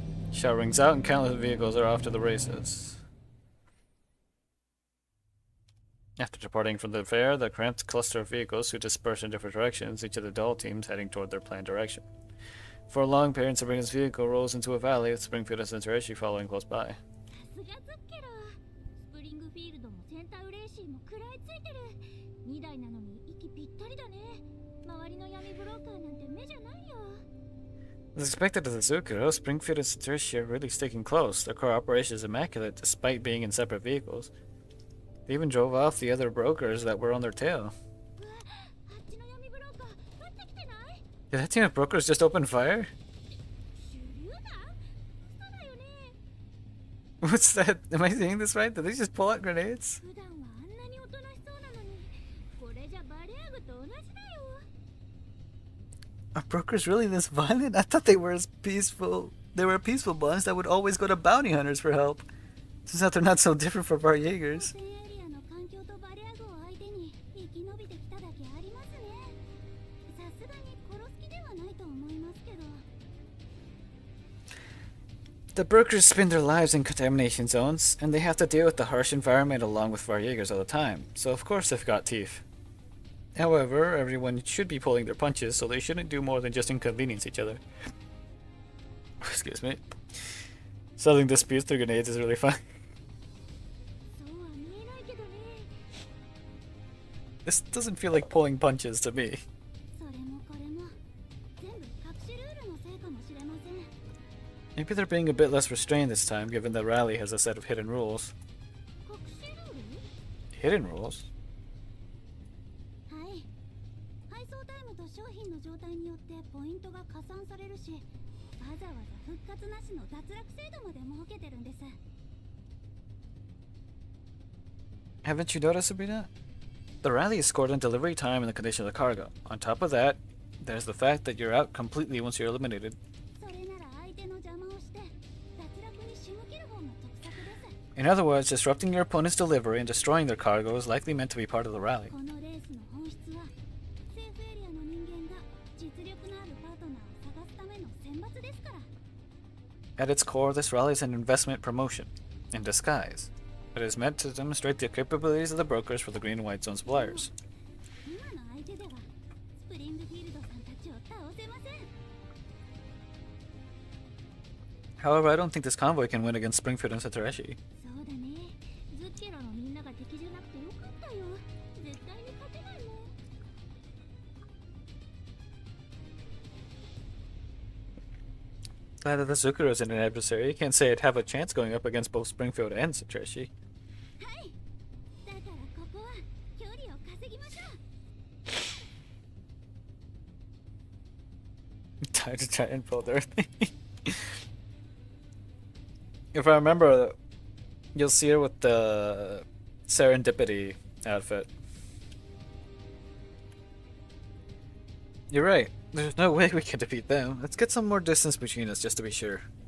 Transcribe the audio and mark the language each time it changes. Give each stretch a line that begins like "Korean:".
English: Shout rings out and countless vehicles are off to the races. After departing from the fair, the cramped cluster of vehicles who disperse in different directions, each of the dull teams heading toward their planned direction. For a long period, Sabrina's vehicle rolls into a valley with Springfield and Centureshi following close by.
Japanese: さすがズッケロスプリングフィールドもセンターウレーシーも食らいついてる2台なのに息ぴったりだね周りの闇ブローカーなんて目じゃないよ
English: As expected of the Zukuro, Springfield and Centureshi are really sticking close. Their car operation is immaculate despite being in separate vehicles. They even drove off the other brokers that were on their tail.
Japanese: あっちの闇ブローカー撃ってきてない
English: Did that team of brokers just open fire?
Japanese: 手榴弾嘘だよね
English: What's that? Am I saying this right? Did they just pull out grenades?
Japanese: 普段はあんなにおとなしそうなのにこれじゃバレアグと同じだよ
English: Are brokers really this violent? I thought they were as peaceful. They were a peaceful bunch that would always go to bounty hunters for help. Turns out they're not so different from our Jaegers.
Japanese: 汚染エリアの環境とバレアグを相手に生き延びてきただけありますねさすがに殺す気ではないと思いますけど
English: The brokers spend their lives in contamination zones, and they have to deal with the harsh environment along with Varjägers all the time, so of course they've got teeth. However, everyone should be pulling their punches, so they shouldn't do more than just inconvenience each other. Excuse me. Settling disputes through grenades is really fun.
Japanese: そうは見えないけどね
English: This doesn't feel like pulling punches to me.
Japanese: それもこれも全部隠しルールのせいかもしれません
English: Maybe they're being a bit less restrained this time, given that Rally has a set of hidden rules.
Japanese: 隠しルール
English: Hidden rules?
Japanese: はい配送タイムと商品の状態によってポイントが加算されるしわざわざ復活なしの脱落制度まで設けてるんです
English: Haven't you noticed, Sabrina? The Rally is scored on delivery time and the condition of the cargo. On top of that, there's the fact that you're out completely once you're eliminated.
Japanese: それなら相手の邪魔をして脱落に仕向ける方が得策です
English: In other words, disrupting your opponent's delivery and destroying their cargo is likely meant to be part of the rally.
Japanese: このレースの本質はセーフエリアの人間が実力のあるパートナーを探すための選抜ですから
English: At its core, this rally is an investment promotion, in disguise. It is meant to demonstrate the capabilities of the brokers for the green and white zone suppliers.
Japanese: 今の相手ではスプリングフィールドさんたちを倒せません
English: However, I don't think this convoy can win against Springfield and Satorashi.
Japanese: そうだねズッケロのみんなが敵じゃなくてよかったよ絶対に勝てないもん
English: Glad that the Zukuro isn't an adversary. You can't say it'd have a chance going up against both Springfield and Satorashi.
Japanese: はいだからここは距離を稼ぎましょう
English: Time to try and pull their thing. If I remember, you'll see her with the serendipity outfit. You're right. There's no way we can defeat them. Let's get some more distance between us just to be sure.